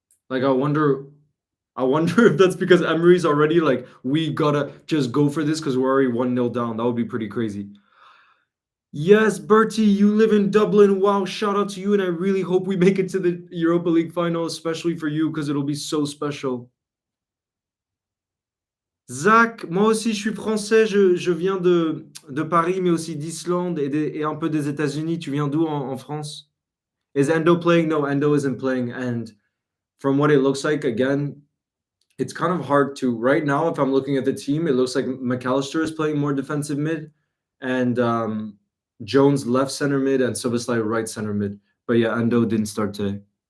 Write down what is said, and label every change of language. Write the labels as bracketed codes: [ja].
[en] Like, I wonder if that's because Emery's already like, we gotta just go for this because we're already 1-0 down. That would be pretty crazy. Yes, Bertie, you live in Dublin. Wow, shout out to you. And I really hope we make it to the Europa League final, especially for you, because it'll be so special. [fr] Zach, moi aussi je suis français, je viens de Paris, mais aussi d'Islande et un peu des États-Unis. Tu viens d'où en France? [en] Is Endo playing? No, Endo isn't playing. And from what it looks like, again, it's kind of hard to right now. If I'm looking at the team, it looks like McAllister is playing more defensive mid, and Jones left center mid, and Soboslai right center mid. But yeah, Endo didn't start today.